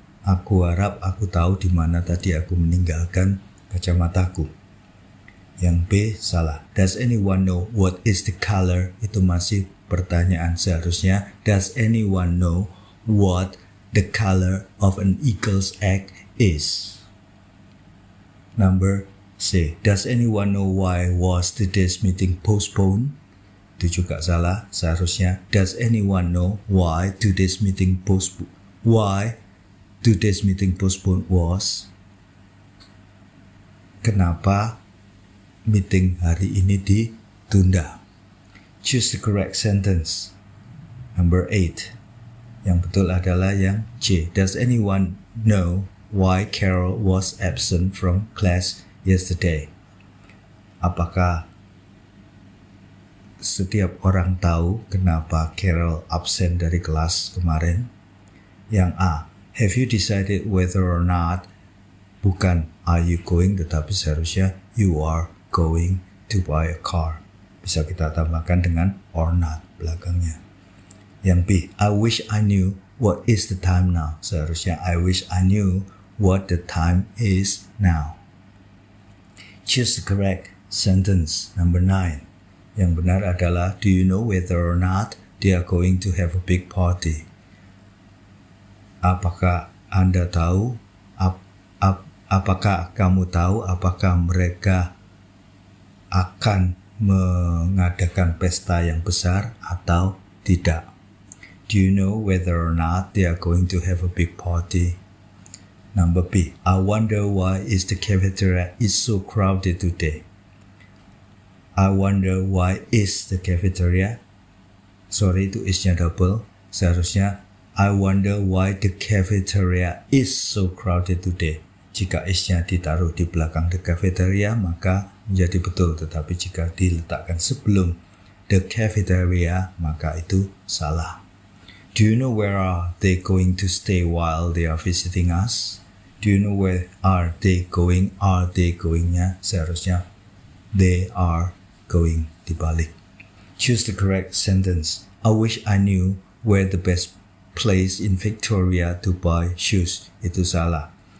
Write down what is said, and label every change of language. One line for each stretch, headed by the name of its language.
Indonesian: Aku harap aku tahu di mana tadi aku meninggalkan kacamataku. Yang B salah.
English: Does anyone know what is the color?
Indonesian: Itu masih pertanyaan, seharusnya
English: does anyone know what the color of an eagle's egg is? Number C, does anyone know why was today's meeting postponed?
Indonesian: Itu juga salah, seharusnya
English: does anyone know why today's meeting postponed was?
Indonesian: Kenapa meeting hari ini ditunda?
English: Choose the correct sentence.
Indonesian: Number 8, yang betul adalah yang C.
English: Does anyone know why Carol was absent from class yesterday?
Indonesian: Apakah setiap orang tahu kenapa Carol absen dari kelas kemarin?
English: Yang A, have you decided whether or not? Bukan are you going,
Indonesian: tetapi seharusnya
English: you are going to buy a car.
Indonesian: Bisa kita tambahkan dengan or not belakangnya.
English: Yang B, I wish I knew what is the time now. Seharusnya I wish I knew what the time is now. Choose the correct sentence. Number 9.
Indonesian: Yang benar adalah
English: do you know whether or not they are going to have a big party?
Indonesian: Apakah Anda tahu? Apakah kamu tahu apakah mereka akan mengadakan pesta yang besar atau tidak?
English: Do you know whether or not they are going to have a big party? Number B. I wonder why is the cafeteria is so crowded today. I wonder why is the cafeteria. Sorry, itu is-nya double. Seharusnya I wonder why the cafeteria is so crowded today.
Indonesian: Jika is-nya ditaruh di belakang the cafeteria maka menjadi betul, tetapi jika diletakkan sebelum the cafeteria maka itu salah.
English: Do you know where are they going to stay while they are visiting us? Do you know where are they going? Are they going-nya seharusnya they are going dibalik. Choose the correct sentence. I wish I knew where the best place in Victoria to buy shoes.
Indonesian: Itu salah.